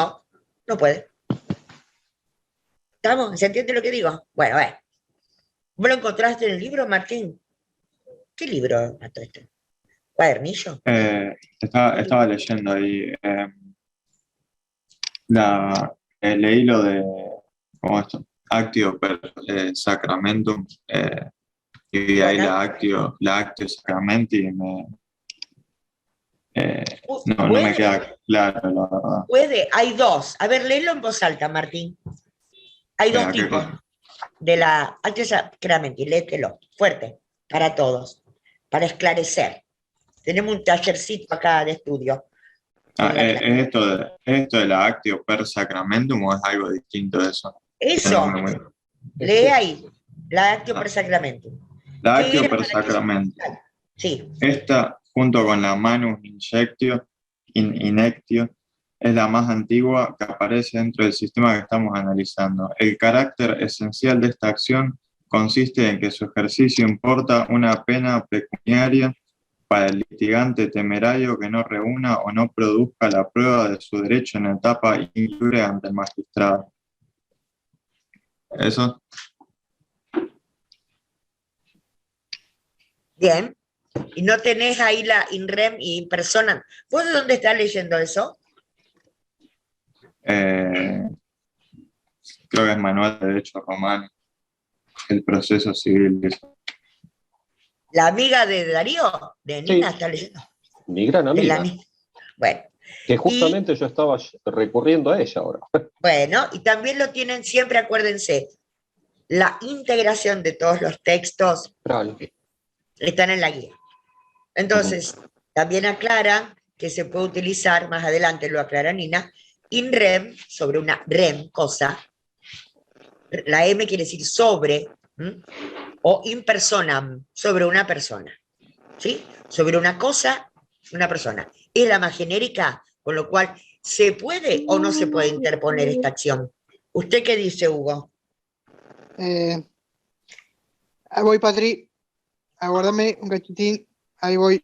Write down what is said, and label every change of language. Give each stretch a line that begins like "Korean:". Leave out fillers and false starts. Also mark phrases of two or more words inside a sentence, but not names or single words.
Spanish: No, no pueden. ¿Estamos? ¿Se entiende lo que digo? Bueno, a ver. ¿Vos lo encontraste en el libro, Martín? ¿Qué libro, Martín? ¿Cuadernillo? Estaba leyendo ahí. Leí lo de, ¿cómo esto?
Latin: Actio per sacramentum,
Spanish: y de ahí la
Latin: actio sacramenti,
Spanish: no me queda claro, la verdad. Puede, hay dos. A ver, léelo en voz alta, Martín. Hay dos ¿Qué tipos cosa? de la
Latin: actio sacramenti,
Spanish: léetelo, fuerte, para todos, para esclarecer. Tenemos un tallercito acá de estudio. ¿Es esto de la
Latin: actio per sacramentum
Spanish: o es algo distinto de eso? Eso, lee ahí, la
Latin: actio per sacramenti.
Spanish: La ¿Qué actio era per para que sacramentum. Sí. Esta, junto con la
Latin: manus inectio,
Spanish: es la más antigua que aparece dentro del sistema que estamos analizando. El carácter esencial de esta acción consiste en que su ejercicio importa una pena pecuniaria para el litigante temerario que no reúna o no produzca la prueba de su derecho en etapa libre ante el magistrado. ¿Eso? Bien. Y no tenés ahí la
Latin: in rem
Spanish: y
Latin: in persona.
Spanish: ¿Vos de dónde estás leyendo eso? Creo que es Manual de Derecho Romano, el proceso civil. La amiga de Darío, de Nina, Sí. está leyendo. Mi gran De la amiga. Bueno. Que justamente yo estaba recurriendo a ella ahora. Bueno, y también lo tienen siempre, acuérdense, la integración de todos los textos Claro. están en la guía. Entonces, también aclara que se puede utilizar, más adelante lo aclara Nina,
Latin: in rem,
Spanish: sobre una rem, cosa, la M quiere decir sobre, o
Latin: in personam,
Spanish: sobre una persona, ¿sí? Sobre una cosa, una persona. Es la más genérica, con lo cual, ¿se puede o no se puede interponer esta acción? ¿Usted qué dice, Hugo? Ahí voy, Patri. Aguárdame un cachitín. Ahí voy.